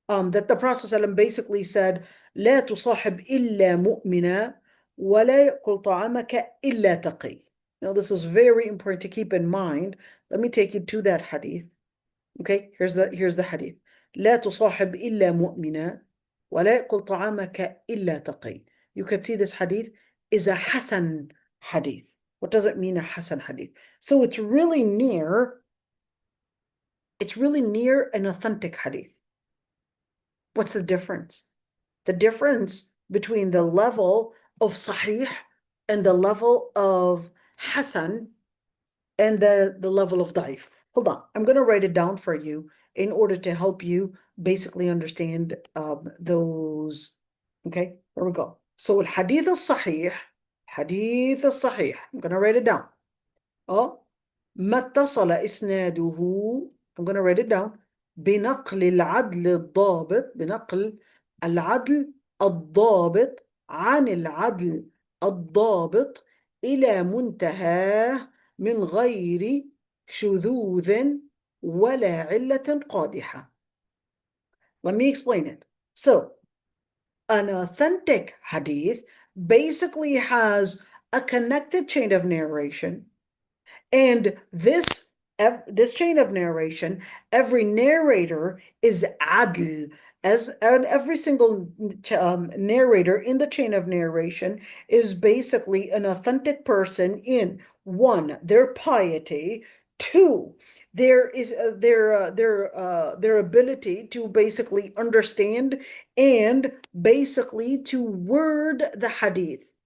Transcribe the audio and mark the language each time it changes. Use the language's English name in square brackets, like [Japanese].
[English] That the Prophet ﷺ basically said, [Arabic] لا تصاحب إلا مؤمنا ولا يأكل طعامك إلا تقي. [English] Now, this is very important to keep in mind. Let me take you to that hadith. Okay, here's the hadith. [Arabic] لا تصاحب إلا مؤمنا ولا يأكل طعامك إلا تقي. [English] You could see this hadith is a Hasan hadith. What does it mean, a Hasan hadith? So it's really near an authentic hadith. What's the difference? The difference between the level of Sahih and the level of Hasan and the level of Daif. Hold on, I'm going to write it down for you in order to help you basically understand those. Okay, here we go. So الحديث الصحيح, I'm going to write it down. [Arabic] ما اتصل إسناده, [English] I'm going to write it down, [Arabic] بنقل العدل الضابط عن العدل الضابط إلى منتهاه من غير شذوذ ولا علة قادحة. [English] Let me explain it. So, an authentic hadith basically has a connected chain of narration, and this chain of narration, every narrator is adl, and every single narrator in the chain of narration is basically an authentic person in, one, their piety, two, their ability to basically understand and basically to word the hadith.